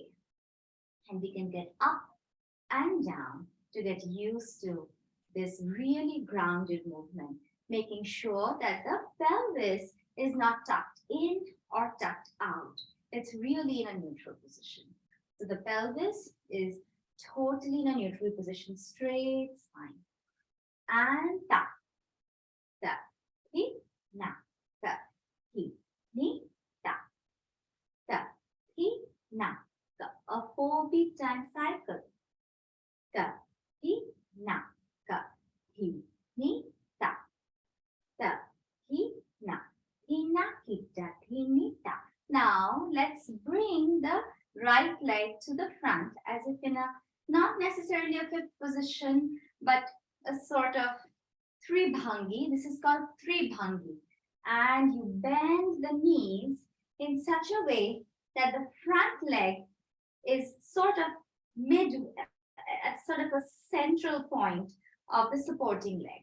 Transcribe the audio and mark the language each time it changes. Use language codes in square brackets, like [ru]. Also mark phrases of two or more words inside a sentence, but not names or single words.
[en] And we can get up and down to get used to this really grounded movement, making sure that the pelvis is not tucked in or tucked out. It's really in a neutral position. So the pelvis is totally in a neutral position, straight spine. And ta, ta, hi, na, ta, hi, ni, ta, ta, hi, na, ta. A 4-beat time cycle. Ta, hi, na, ta, hi, ni, ta, ta, hi, na, ta, hi, ni, ta. Now let's bring the right leg to the front as if in a not necessarily a fifth position, but a sort of tribhangi. This is called tribhangi. And you bend the knees in such a way that the front leg is sort of at sort of a central point of the supporting leg.